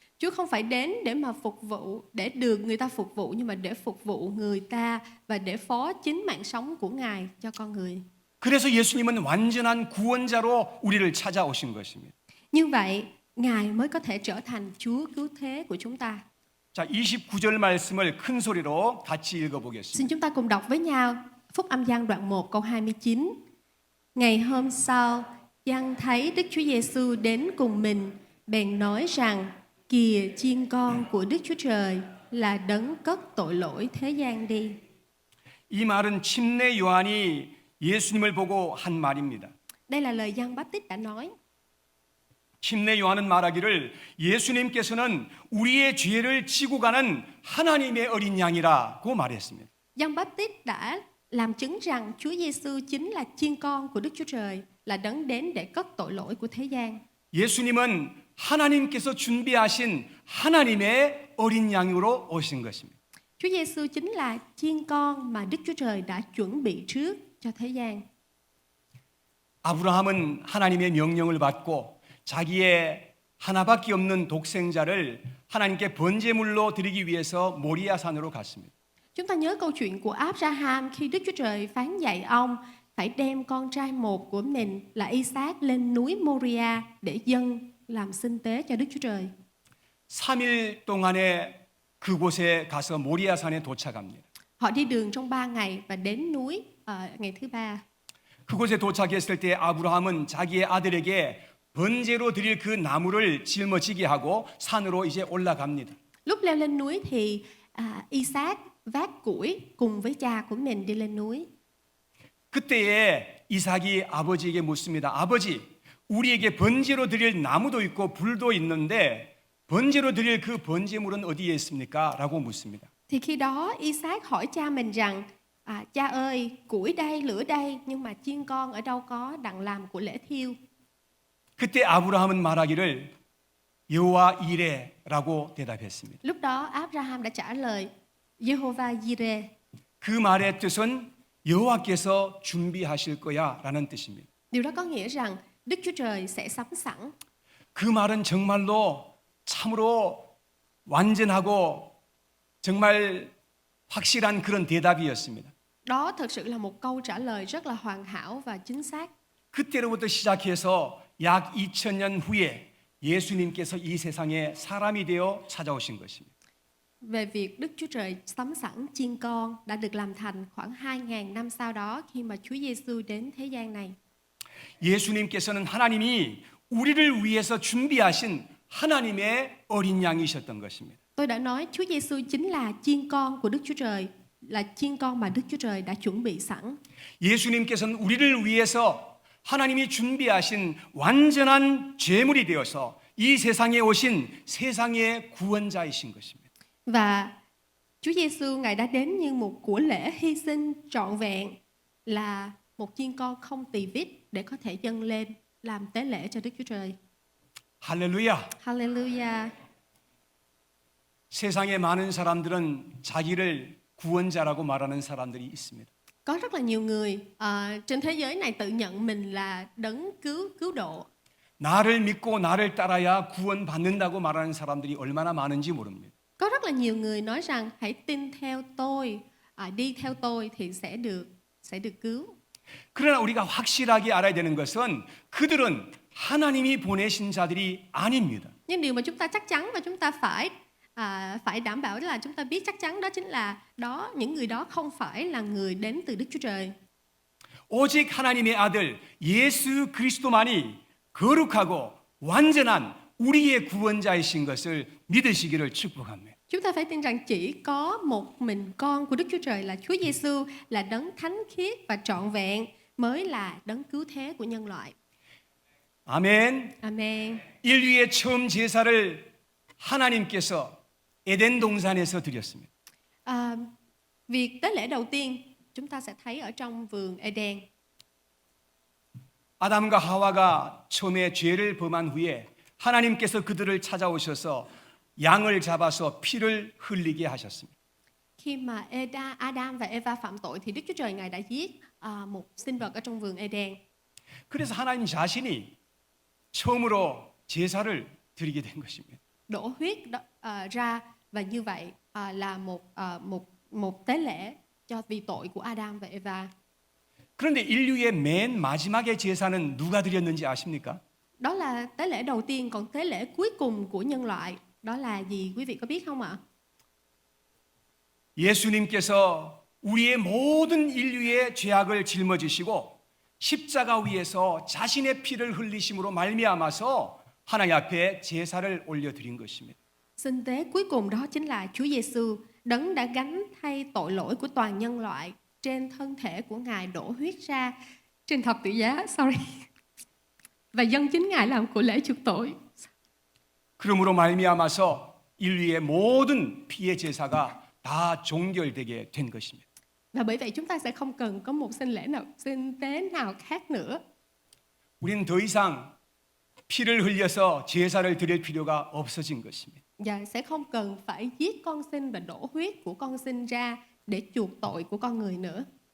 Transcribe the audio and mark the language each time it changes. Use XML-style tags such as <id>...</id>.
<vi>Chúa không phải đến để mà phục vụ, để được người ta phục vụ, nhưng mà để phục vụ người ta và để phó chính mạng sống của Ngài cho con người.</vi> <ko>그래서 예수님은 완전한 구원자로 우리를 찾아오신 것입니다.</ko> <vi>Như vậy, Ngài mới có thể trở thành Chúa cứu thế của chúng ta.</vi> <ko>자, 29절 말씀을 큰 소리로 같이 읽어보겠습니다.</ko> <vi>Xin chúng ta cùng đọc với nhau Phúc Âm Giăng đoạn 1 câu 29. Ngày hôm sau, Giăng thấy Đức Chúa Giêsu đến cùng mình, bèn nói rằng: Kìa chiên con của Đức Chúa Trời, là đấng cất tội lỗi thế gian đi.</vi> <ko>이 말은 침례 요한이 예수님을 보고 한 말입니다.</ko> <vi>Đây là lời Giăng Báp-tít đã nói.</vi> <ko>침례 요한은 말하기를 예수님께서는 우리의 죄를 지고 가는 하나님의 어린 양이라고 말했습니다.</ko> <vi>Giăng Báp-tít đã làm chứng rằng Chúa Giêsu chính là chiên con của Đức Chúa Trời, là đấng đến để cất tội lỗi của thế gian.</vi> <ko>예수님은 하나님께서 준비하신 하나님의 어린 양으로 오신 것입니다.</ko> <vi>Chúa Giêsu chính là chiên con mà Đức Chúa Trời đã chuẩn bị trước cho thế gian.</vi> <ko>아브라함은 하나님의 명령을 받고 자기의 하나밖에 없는 독생자를 하나님께 번제물로 드리기 위해서 모리아 산으로 갔습니다.</ko> <vi>Chúng ta nhớ câu chuyện của Abraham khi Đức Chúa Trời phán dạy ông phải đem con trai một của mình là Isaac lên núi Moria để dâng làm sinh tế cho Đức Chúa Trời.</vi> <ko>3일 동안의 그곳에 가서 모리아산에 도착합니다.</ko> <vi>Họ đi đường trong 3 ngày và đến núi ngày thứ 3.</vi> <ko>그곳에 도착했을 때 아브라함은 자기의 아들에게 번제로 드릴 그 나무를 짊어지게 하고 산으로 이제 올라갑니다.</ko> <vi>Lúc leo lên núi thì Isaac vác củi cùng với cha của mình đi lên núi.</vi> <ko>그때에 이삭이 아버지에게 묻습니다. 아버지, 우리에게 번제로 드릴 나무도 있고 불도 있는데 번제로 드릴 그 번제물은 어디에 있습니까? 라고 묻습니다.</ko> <vi>Thì khi đó Isaac hỏi cha mình rằng cha ơi, củi đây, lửa đây, nhưng mà chiên con ở đâu có đặng làm của lễ thiêu.</vi> <ko>그때 아브라함은 말하기를 여호와 이레라고 대답했습니다.</ko> <vi>Lúc đó Abraham đã trả lời Jehovah Jireh.</vi> <ko>그 말의 뜻은 여호와께서 준비하실 거야라는 뜻입니다.</ko> <vi>Điều đó có nghĩa rằng Đức Chúa Trời sẽ sắm sẵn.</vi> <ko>그 말은 정말로 참으로 완전하고 정말 확실한 그런 대답이었습니다.</ko> <vi>Đó thực sự là một câu trả lời rất là hoàn hảo và chính xác.</vi> <ko>그때로부터 시작해서 약 2000년 후에 예수님께서 이 세상에 사람이 되어 찾아오신 것입니다.</ko> <vi>Về việc Đức Chúa Trời sắm sẵn chiên con đã được làm thành khoảng 2.000 năm sau đó khi mà Chúa Giêsu đến thế gian này.</vi> <ko>예수님께서는 하나님이 우리를 위해서 준비하신 하나님의 어린 양이셨던 것입니다.</ko> <vi>Tôi đã nói Chúa Giêsu chính là chiên con của Đức Chúa Trời, là chiên con mà Đức Chúa Trời đã chuẩn bị sẵn.</vi> <ko>예수님께서는 우리를 위해서 하나님이 준비하신 완전한 제물이 되어서 이 세상에 오신 세상의 구원자이신 것입니다.</ko> <vi>Và Chúa Giêsu Ngài đã đến như một của lễ hy sinh trọn vẹn, là một chiên con không tỳ vết để có thể dâng lên làm tế lễ cho Đức Chúa Trời.</vi> <ko>할렐루야.</ko> <vi>Hallelujah.</vi> <ko>세상에 많은 사람들은 자기를 구원자라고 말하는 사람들이 있습니다.</ko> <vi>Có rất là nhiều người trên thế giới này tự nhận mình là đấng cứu độ.</vi> <ko>나를 믿고 나를 따라야 구원받는다고 말하는 사람들이 얼마나 많은지 모릅니다.</ko> <vi>Có rất là nhiều người nói rằng hãy tin theo tôi, đi theo tôi thì sẽ được cứu.</vi> <ko>그러나 우리가 확실하게 알아야 되는 것은 그들은 하나님이 보내신 자들이 아닙니다.</ko> <vi>Nhưng điều mà chúng ta chắc chắn và chúng ta phải đảm bảo là chúng ta biết chắc chắn đó chính là những người đó không phải là người đến từ Đức Chúa Trời.</vi> <ko>오직 하나님의 아들 예수 그리스도만이 거룩하고 완전한 우리의 구원자이신 것을 믿으시기를 축복합니다.</ko> <vi>Chúng ta phải tin rằng chỉ có một mình con của Đức Chúa Trời là Chúa Giêsu là đấng thánh khiết và trọn vẹn mới là đấng cứu thế của nhân loại.</vi> <ko>아멘.</ko> <vi>Amen.</vi> <ko>인류의 처음 제사를 하나님께서 에덴 동산에서 드렸습니다.</ko> <vi>Việc tế lễ đầu tiên chúng ta sẽ thấy ở trong vườn Eden.</vi> <ko>아담과 하와가 처음에 죄를 범한 후에 하나님께서 그들을 찾아오셔서 양을 잡아서 피를 흘리게 하셨습니다.</ko> <vi>Khi mà Adam và Eva phạm tội thì Đức Chúa Trời Ngài đã giết một sinh vật ở trong vườn Eden.</vi> <ko>그래서 하나님 자신이 처음으로 제사를 드리게 된 것입니다.</ko> <vi>Đổ huyết ra và như vậy là một tế lễ vì tội của Adam và Eva.</vi> <ko>그런데 인류의 맨 마지막의 제사는 누가 드렸는지 아십니까?</ko> <vi>Đó là tế lễ đầu tiên, còn tế lễ cuối cùng của nhân loại đó là gì, quý vị có biết không ạ?</vi> <ko>예수님께서 우리의 모든 인류의 죄악을 짊어지시고 십자가 위에서 자신의 피를 흘리심으로 말미암아서 하나님 앞에 제사를 올려드린 것입니다.</ko> <vi>Sinh tế cuối cùng đó chính là Chúa Giêsu, đấng đã gánh thay tội lỗi của toàn nhân loại, trên thân thể của Ngài đổ huyết ra trên thập tự giá, và dâng chính Ngài làm của lễ chuộc tội.</vi> <ko>그러므로 말미암아서 인류의 모든 피의 제사가 다 종결되게 된 것입니다.</ko> <vi>Và bởi vậy chúng ta sẽ không cần có một sinh tế nào khác nữa.</vi> <ko>우리는 더 이상 피를 흘려서 제사를 드릴 필요가 없어진 것입니다.</ko> <vi>Và sẽ không cần phải giết con sinh và đổ huyết của con sinh ra để chuộc tội của con người nữa.</vi>